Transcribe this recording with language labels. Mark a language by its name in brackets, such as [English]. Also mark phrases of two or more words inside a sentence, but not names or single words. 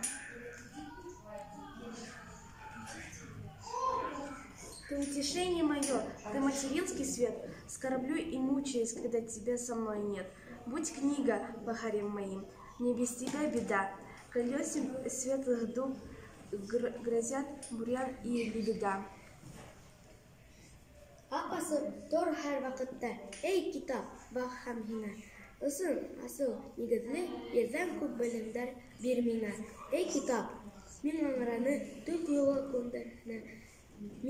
[Russian] Ты утешение мое, ты материнский свет, скорблю и мучаюсь, когда тебя со мной нет. Будь книга пахарем моим, не без тебя беда. Колесем светлых дум грозят бурьян и лебеда. [Bashkir] Апасы тор һәр вакытта, эй китап, бакһам һиңә. Ысын асыл нигеҙле ерҙән күп белемдәр бир миңә. Эй китап, мин аңраны төг юлға күндерһенә.